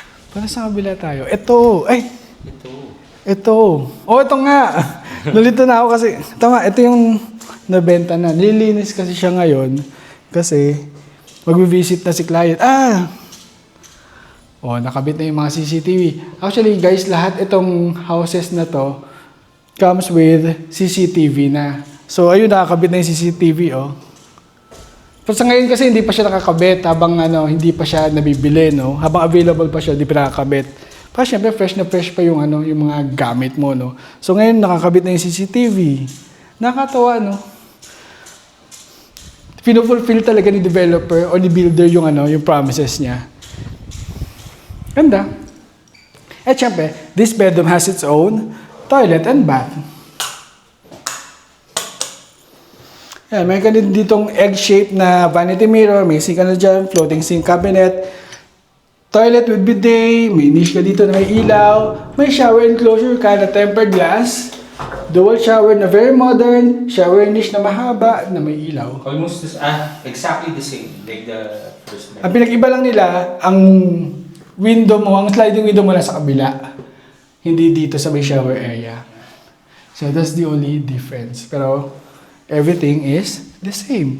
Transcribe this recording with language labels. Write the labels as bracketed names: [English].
[Filipino] Para sa kabila tayo. Ito. Ito. Oh, ito nga. Nalito na ako kasi, tama, ito yung nabenta na. Nililinis kasi siya ngayon kasi mag-visit na si client. Nakabit na yung mga CCTV. [English] Actually, guys, [Filipino] lahat itong [English] houses [Filipino] na to [English] comes with CCTV na. [Filipino] So, ayun, nakakabit na yung CCTV, oh. Pero sa ngayon kasi hindi pa siya nakakabit habang hindi pa siya nabibili, no? Habang available pa siya, hindi pa nakakabit. Pero syempre, fresh na fresh pa yung, yung mga gamit mo, no? So, ngayon, nakakabit na yung CCTV. Nakakatawa, no? Pinufulfill talaga ni developer o ni builder yung yung promises niya. Ganda. At syempre, [English] this bedroom has its own toilet and bath. [Filipino] Yan, may ka din ditong egg-shaped na vanity mirror, may sink na dyan, floating sink cabinet, toilet with bidet, may niche ka dito na may ilaw, may shower enclosure ka na tempered glass, dual shower na very modern, shower niche na mahaba na may ilaw. [English] Almost exactly the same, like the first one. [Filipino] Ang pinag-iba lang nila, ang window mo, ang sliding window mo nasa kabila. Hindi dito sa may shower area. [English] So that's the only difference. [Filipino] Pero [English] everything is the same.